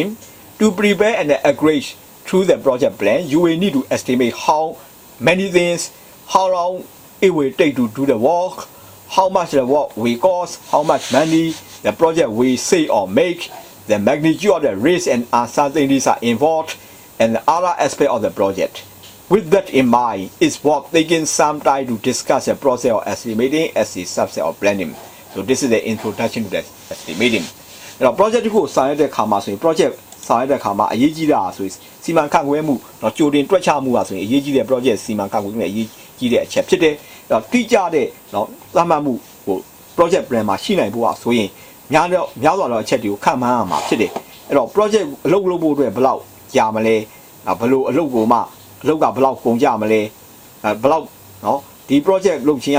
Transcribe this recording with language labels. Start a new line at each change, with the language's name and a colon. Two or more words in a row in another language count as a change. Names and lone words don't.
English: To prepare and agree through the project plan, you will need to estimate how many things how long it will take to do the work, how much the work will cost, how much money the project will save or make, the magnitude of the risk and uncertainties are involved, and the other aspect of the project. With that in mind, it's worth taking some time to discuss the process of estimating as a subset of planning. So this is the introduction to the estimating.
Burmese: Now, project ကိုဆောင်ရွက်တဲ့အခါမှာဆိုရင် project ဆောင်ရွက်တဲ့အခါမှာအရေးကြီးတာဆိုရင်စီမံခန့်ခွဲမှုတော့ကြိုတင်တွက်ချမှုပါဆိုရင်အရေးကြီးတဲ့ project စီမံခန့်ခွဲမှုအရေးကြီးတဲ့အချက်ဖြစ်တယ်။အဲ့တော့တိကျတဲ့နော်သတ်မှတ်မှုဟို
English: project plan
Burmese: မှာရှိနိုင်ဖို့อ่ะဆိုရင်များ စွာသောအချက်တွေကိုခံမှန်းရမှာဖြစ်တယ်။အဲ့တော့ project အလုပ်လုပ်ဖို့အတွက်ဘယ်လောက်ကြာမလဲဘယ်လိုအလုပ်ကိုမှအလုပ်ကဘယ်လောက်ကုန်ကြမလဲဘယ်လောက်နော်ဒီ project လုပ်ချင်းအ